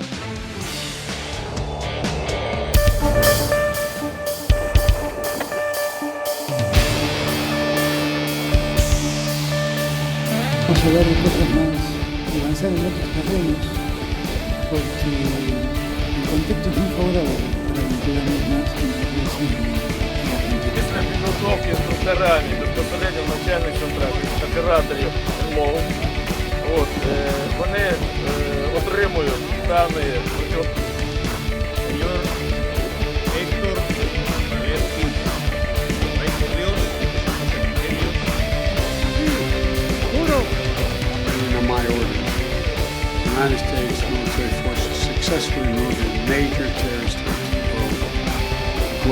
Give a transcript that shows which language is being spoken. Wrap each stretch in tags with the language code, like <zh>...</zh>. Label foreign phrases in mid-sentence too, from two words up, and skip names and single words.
<es>Vamos a hablar de cosas más y avanzar en otros terrenos, porque el contexto es muy favorable para vincularnos más en la relación argentina.</es> <uk>Після підготовки інструкторами безпосередньо навчальних центрів, операторів мов, вони отримують дані</uk> <en>my order, the United States military forces successfully moved a major terrorist threat to the world.</en>